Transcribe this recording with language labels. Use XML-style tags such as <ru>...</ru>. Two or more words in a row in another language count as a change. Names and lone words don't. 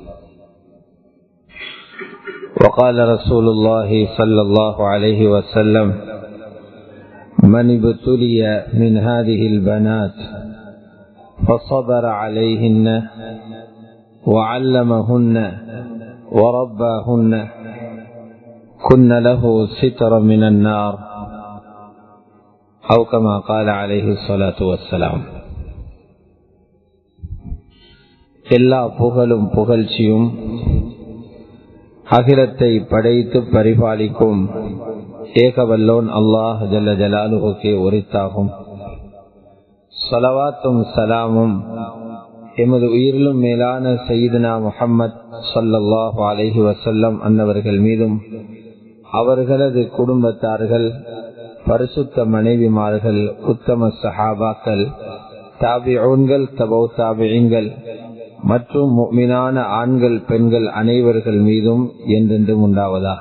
<ar>وقال رسول الله صلى الله عليه وسلم: من ابتلي من هذه البنات فصبر عليهن وعلمهن ورباهن كن له سترا من النار أو كما قال عليه الصلاة والسلام.</ar> <ta>எல்லா புகழும் புகழ்ச்சியும் அகிலத்தை படைத்து பரிபாலிக்கும் ஏகவல்லோன்</ta> <ar>الله جل جلاله</ar> <ta>உரித்தாகும். ஸலவாத்தும் சலாமும் எமது உயிரிலும் மேலான சய்யிதுனா முஹம்மத்</ta> <ar>صلى الله عليه وسلم</ar> <ta>அன்னவர்கள் மீதும் அவர்களது குடும்பத்தார்கள், பரிசுத்த மனைவிமார்கள், உத்தம சஹாபாக்கள், தாபிஊன்கள், தபௌ தாபிஈன்கள் மற்றும் முஃமினான ஆண்கள் பெண்கள் அனைவர்கள் மீதும் என்றென்றும் உண்டாவதாக.</ta>